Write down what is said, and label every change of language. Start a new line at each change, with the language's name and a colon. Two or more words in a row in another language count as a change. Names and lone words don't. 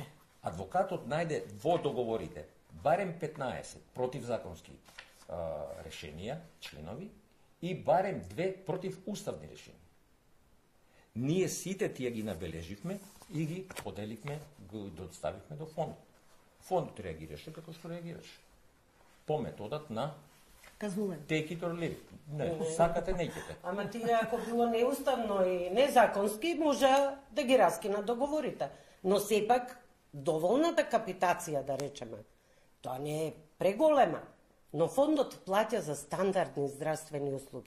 Macedonian: Адвокатот најде во договорите барем 15 противзаконски решенија, членови, и барем 2 противуставни решенија. Ние сите тие ги набележивме и ги поделивме, ги доставивме до фондот. Фондот реагираше како што реагираше. По методот на казнување.
English: Take it or leave it.
Macedonian: Не, сакате, неќете. Ама тие ако било неуставно и незаконски, може да ги раскинат договорите. Но сепак, доволната капитација, да речеме, тоа не е преголема. Но фондот плаќа за стандардни здравствени услуги.